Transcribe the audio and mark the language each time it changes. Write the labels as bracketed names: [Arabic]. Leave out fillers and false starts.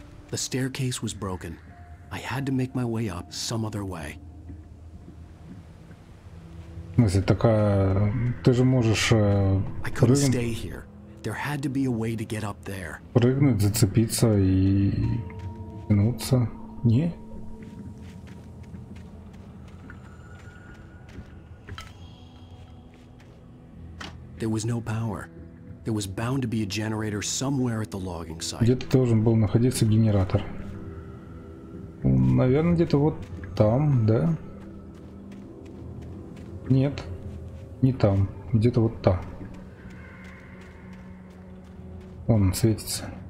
[English] The staircase was broken. I had to make my way up some other way. [Russian] В смысле, такая... Ты же можешь прыгнуть, зацепиться и тянуться. Не? [English] There was no power. There was bound to be a generator somewhere at the logging site. [Russian] Где-то должен был находиться генератор. Наверное, где-то вот там, да? Нет, не там. Где-то вот там. Вон он светится.